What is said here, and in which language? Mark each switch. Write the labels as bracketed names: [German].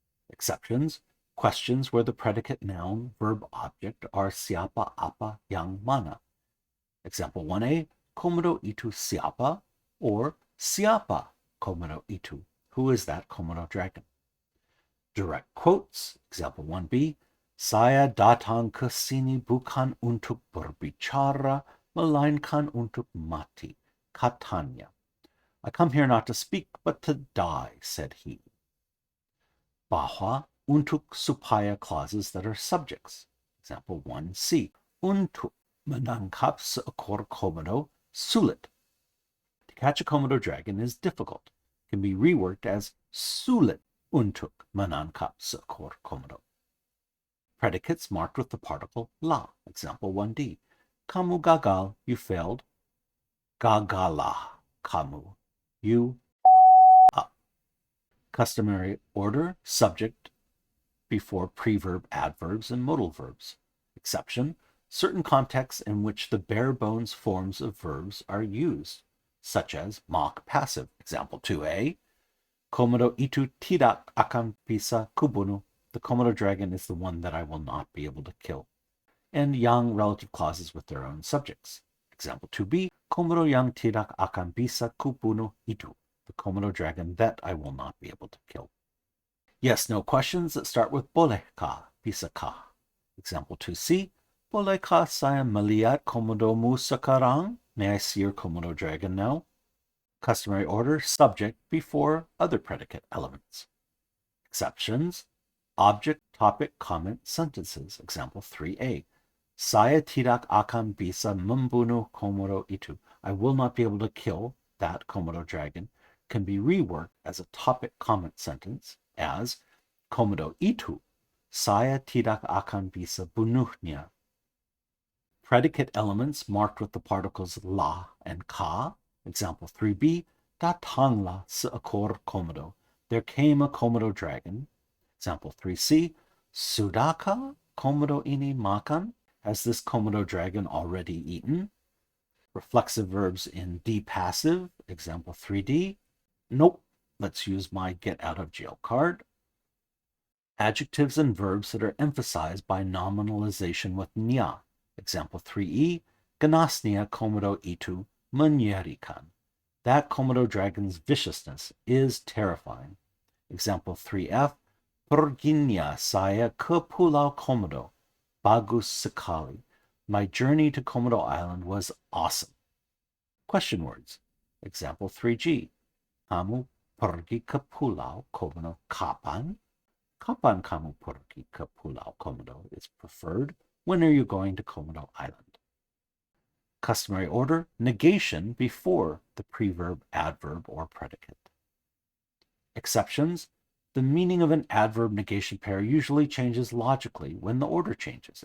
[English] Exceptions, questions where the predicate noun, verb, object are [Indonesian] siapa, apa, yang, mana. [English] Example 1a, [Indonesian] Komodo itu siapa? [English] Or [Indonesian] siapa Komodo itu? [English] Who is that Komodo dragon? Direct quotes. Example 1b, [Indonesian] saya datang ke sini bukan untuk berbicara, melainkan untuk mati, katanya. [English] I come here not to speak, but to die, said he. [Indonesian] Bahwa, untuk, supaya [English] clauses that are subjects. Example 1c, [Indonesian] untuk menangkap seekor komodo sulit. [English] To catch a Komodo dragon is difficult. It can be reworked as [Indonesian] sulit untuk menangkap seekor komodo. [English] Predicates marked with the particle la. Example 1d. [Indonesian] Kamu gagal, [English] you failed. [Indonesian] Gagalah, kamu, [English] you up. Customary order, subject before preverb adverbs and modal verbs. Exception, certain contexts in which the bare bones forms of verbs are used, such as mock passive. Example 2a, [Indonesian] Komodo itu tidak akan bisa kubunuh. [English] The Komodo dragon is the one that I will not be able to kill. And yang relative clauses with their own subjects. Example 2b, [Indonesian] Komodo yang tidak akan bisa kubunuh itu. [English] The Komodo dragon that I will not be able to kill. Yes, no questions that start with bolehkah, bisakah. Example 2c, [Indonesian] bolehkah saya melihat komodomu sekarang? [English] May I see your Komodo dragon now? Customary order, subject before other predicate elements. Exceptions, object, topic, comment, sentences. Example 3a. [Indonesian] Saya tidak akan bisa membunuh komodo itu. [English] I will not be able to kill that Komodo dragon. Can be reworked as a topic comment sentence as [Indonesian] Komodo itu saya tidak akan bisa bunuhnya. [English] Predicate elements marked with the particles la and ka. Example 3b, [Indonesian] datanglah seekor komodo. [English] There came a Komodo dragon. Example 3c, [Indonesian] sudahkah komodo ini makan? [English] Has this Komodo dragon already eaten? Reflexive verbs in D passive. Example 3d, nope. Let's use my get out of jail card. Adjectives and verbs that are emphasized by nominalization with nya. Example 3e, [Indonesian] ganasnya komodo itu menyerikan. [English] That Komodo dragon's viciousness is terrifying. Example 3f, [Indonesian] perginya saya ke Pulau Komodo. Bagus sekali. [English] My journey to Komodo Island was awesome. Question words. Example 3g, [Indonesian] kamu pergi ke Pulau Komodo kapan? Kapan kamu pergi ke Pulau Komodo [English] is preferred. When are you going to Komodo Island? Customary order, negation before the preverb, adverb, or predicate. Exceptions, the meaning of an adverb negation pair usually changes logically when the order changes.